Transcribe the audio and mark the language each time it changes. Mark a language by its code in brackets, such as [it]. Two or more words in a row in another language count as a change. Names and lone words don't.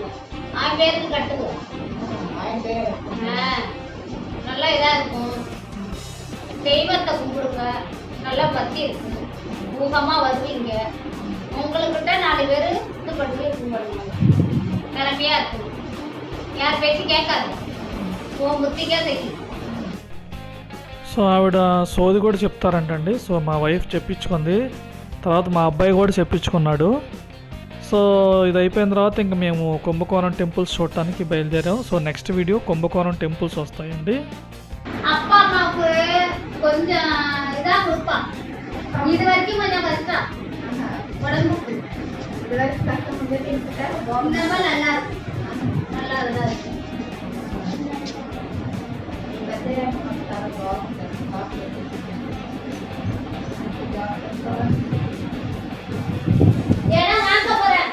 [ta] 1000 பேருக்கு கட்டுங்க. நல்லா இதா இருக்கும். தெய்வத்தை கும்பிடுங்க, நல்லா பக்தி இருக்கு, ஊகமா வருவீங்க. உங்களுக்கிட்ட 4 பேர் இது பண்ணி கும்பிடுங்க. திறமையா இருக்கும், யார் பேச்சு கேட்காது, உன் புத்திக்கா செய்யும். [te] సో ఆవిడ సోది కూడా చెప్తారంటండి. సో మా వైఫ్ చెప్పించుకుంది, తర్వాత మా అబ్బాయి కూడా చెప్పించుకున్నాడు. సో ఇది అయిపోయిన తర్వాత ఇంకా మేము కుంభకోణం టెంపుల్స్ చూడటానికి బయలుదేరాం. సో [en] next video [te] కుంభకోణం టెంపుల్స్ వస్తాయండి. [ta] அப்பா அம்மாவுக்கு கொஞ்சம் இதா கொடுப்பான். இது வரைக்கும் கொஞ்சம் கஷ்டம் உடம்புக்கு. இது வரைக்கும் கஷ்டம் இந்த மாதிரி நல்லா இருக்கும். நல்லா இதா இருக்கும். இடம் வாங்க போறேன்.